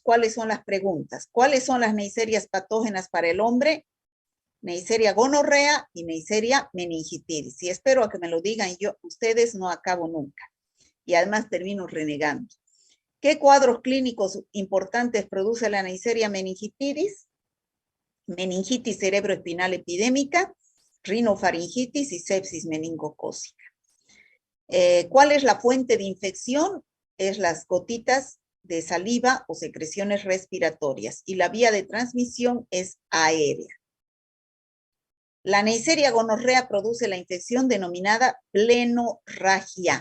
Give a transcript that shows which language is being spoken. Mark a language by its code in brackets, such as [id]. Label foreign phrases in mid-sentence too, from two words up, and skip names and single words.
[es] ¿Cuáles son las preguntas? ¿Cuáles son las neiserias patógenas para el hombre? Neisseria gonorrea y Neisseria meningitis. Y espero a que me lo digan ustedes, no acabo nunca. Y además termino renegando. ¿Qué cuadros clínicos importantes produce la Neisseria meningitis? Meningitis cerebroespinal epidémica, rinofaringitis y sepsis meningocócica. ¿Cuál es la fuente de infección? Es las gotitas de saliva o secreciones respiratorias. Y la vía de transmisión es aérea. La Neisseria gonorrea produce la infección denominada plenorragia.